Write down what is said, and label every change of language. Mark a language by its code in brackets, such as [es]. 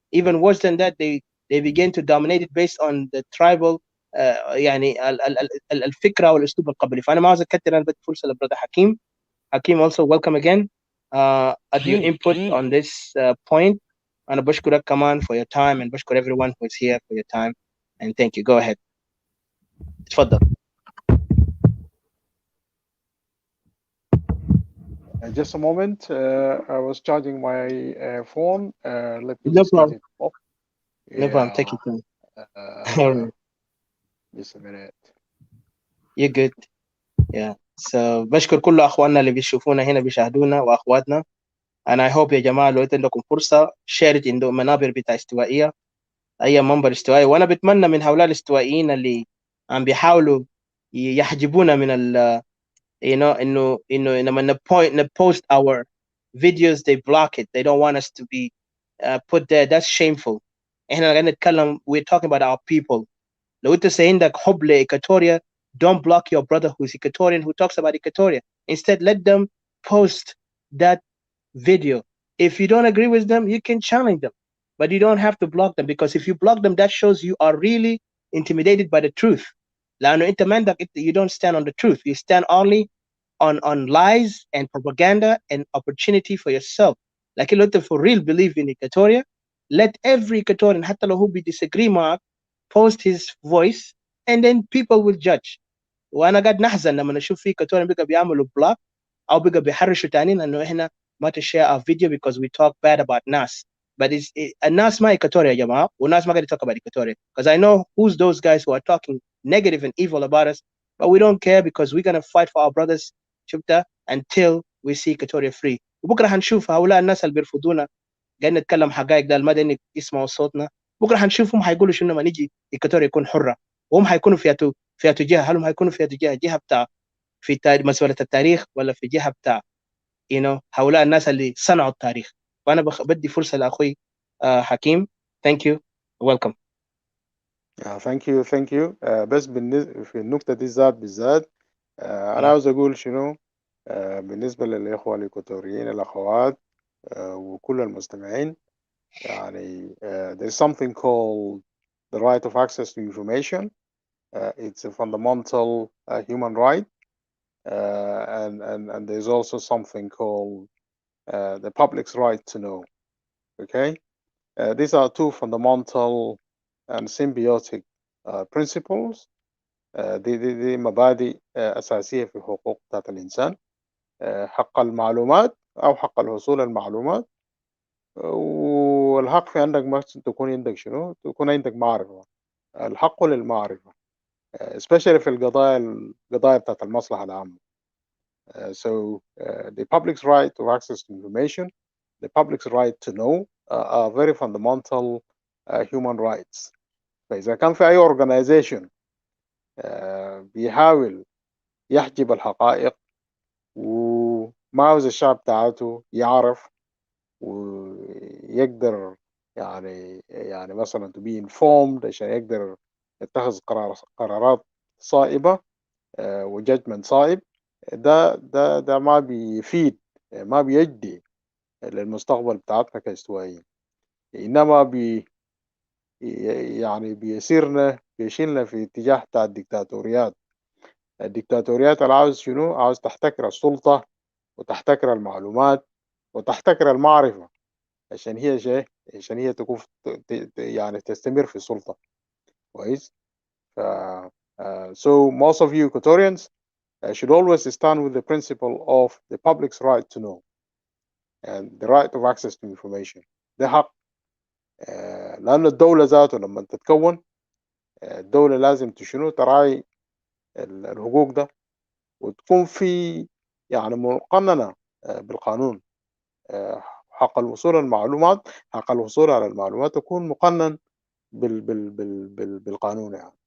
[en] even worse than that, they began to dominate it based on the tribal [ar] يعني الفكره والاسلوب القبلي. فانا ما عاوز اكثر، انا بدي فرصه لبرادر حكيم. [en] حكيم also welcome again at your input on this point. [ar] أنا بشكرك كمان [en] for your time, and [ar] بشكر [en] everyone who is here for your time, and thank you. Go ahead. [ar] تفضل. [en] Just a moment. I was charging my phone. Let me No just get problem. it off. No problem. Take your time. All right. Just a minute. You're good. Yeah. [ar] So بشكر كل أخواننا اللي بيشوفونا هنا بيشاهدونا وأخواتنا. [en] and I hope [ar] يا جماعة لو عندكم فرصة شارك عنده منابر بتاع استوائية، أي منبر استوائي. وأنا بتمنى من هؤلاء الاستوائيين اللي عم بيحاولوا يحجبونا من ال إنه لما [en] post our videos they block it. They don't want us to be put there. That's shameful. [ar] احنا قاعدين نتكلم, [en] we're talking about our people. [ar] لو انت عندك حب لإيكاتوريا, [en] don't block your brother who's Equatorian who talks about Equatoria. Instead, let them post that video. If you don't agree with them, you can challenge them, but you don't have to block them, because if you block them, that shows you are really intimidated by the truth. [ar] لأنه انت ما عندك, [en] you don't stand on the truth. You stand only on lies and propaganda and opportunity for yourself. [ar] لكن لو انت [en] for real believe in Equatoria, let every Equatorian [ar] حتى لو هو [en] disagree [ar] معك [en] post his voice, and then people will judge. [ar] وانا قاعد نحزن لما نشوف في Equatorian بقى بيعملوا block او بقى بيحرشوا تانيين انه احنا ما تشير [en] our video [ar] because we talk bad about ناس. [en] but [ar] الناس ما [en] Equatoria [ar] يا جماعه, والناس ما قاعد [en] talk about Equatoria, because I know who's those guys who are talking negative and evil about us, but we don't care because we're gonna fight for our brothers [ar] شفتها [en] until we see Equatoria free. [ar] وبكره هنشوف هؤلاء الناس اللي بيرفضونا قاعدين نتكلم حقائق ده المدى انك يسمعوا صوتنا. بكره هنشوفهم هيقولوا شنو لما نيجي Equatoria يكون حره, وهم هيكونوا في جهه. هل هم هيكونوا في جهه بتاع في مسؤوليه التاريخ, ولا في جهه بتاع هؤلاء الناس اللي صنعوا التاريخ؟ فانا بدي فرصه لاخوي حكيم. [en] thank you, welcome. thank you. [ar] بس في النقطة دي بالذات أنا عاوز أقول شنو بالنسبة للإخوة الإكواتوريين الأخوات وكل المستمعين. [en] يعني there is something called the right of access to information. It's a fundamental human right, and there's also something called the public's right to know. Okay, these are two fundamental and symbiotic principles. [ar] دي مبادئ أساسية في حقوق بتاعت الإنسان, حق المعلومات أو حق الحصول على المعلومات, والحق في عندك ما تكون عندك شنو, تكون عندك معرفة, الحق للمعرفة, [en] especially [ar] في القضايا بتاعت المصلحة العامة. [en] So the public's right to access to information, the public's right to know are very fundamental human rights. [ar] فإذا كان في أي organization بيحاول يحجب الحقائق وما عاوز الشعب بتاعته يعرف ويقدر يعني مثلا [en] to be informed [ar] عشان يقدر يتخذ قرارات صائبة وجدمنت صائب، ده ما بيفيد، ما بيجدي للمستقبل بتاعتنا كاستوائيين، إنما يعني بيشيلنا في اتجاه بتاع الدكتاتوريات. الدكتاتوريات اللي عاوز شنو؟ عاوز تحتكر السلطة وتحتكر المعلومات وتحتكر المعرفة عشان هي شيء، عشان هي تكون يعني تستمر في السلطة. كويس. [en] So most of you Equatorians should always stand with the principle of the public's right to know and the right of access to information. [ar] ده حق. لأن الدولة ذاته لما تتكون، الدولة لازم تشنو تراعي الحقوق ده وتكون في يعني مقننة بالقانون. حق الوصول للمعلومات، حق الوصول على المعلومات تكون مقنن بالقانون يعني.